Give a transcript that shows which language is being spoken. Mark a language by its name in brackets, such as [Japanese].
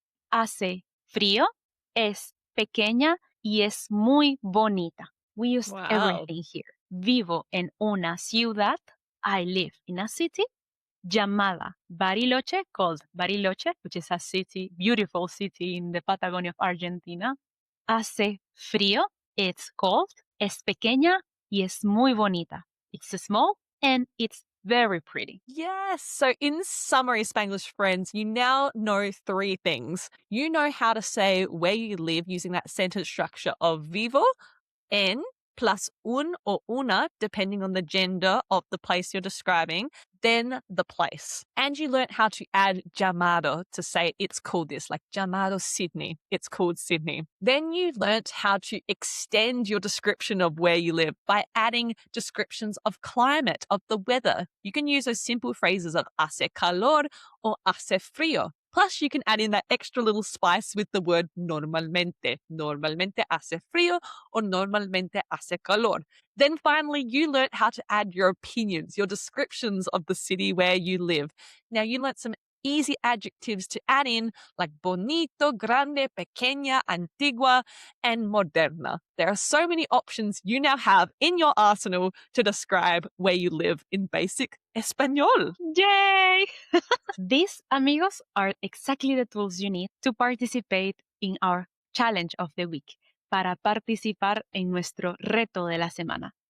[Spanish] Hace frío, es pequeña y es muy bonita. [English] We used Wow. everything here. [Spanish] Vivo en una ciudad. [English] I live in a city llamada Bariloche, called Bariloche, which is a city, beautiful city in the Patagonia of Argentina. [Spanish] Hace frío, [English] it's cold. [Spanish] Es pequeña y es muy bonita. [English] It's small and it's very pretty. Yes. So, in summary, Spanglish Friends, you now know 3 things. You know how to say where you live using that sentence structure of vivo, en, plus un or una, depending on the gender of the place you're describing, then the place. And you learnt how to add llamado to say it's called this, like llamado Sydney. It's called Sydney. Then you learnt how to extend your description of where you live by adding descriptions of climate, of the weather. You can use those simple phrases of [Spanish] hace calor [English] or [Spanish] hace frío. [English] Plus, you can add in that extra little spice with the word normalmente. [Spanish] Normalmente hace frío or normalmente hace calor. [English] Then finally, you learnt how to add your opinions, your descriptions of the city where you live. Now, you learnt some easy adjectives to add in like bonito, grande, pequeña, antigua, and moderna. There are so many options you now have in your arsenal to describe where you live in basic Espanol. Yay! These, amigos, are exactly the tools you need to participate in our challenge of the week. [Spanish] Para participar en nuestro reto de la semana.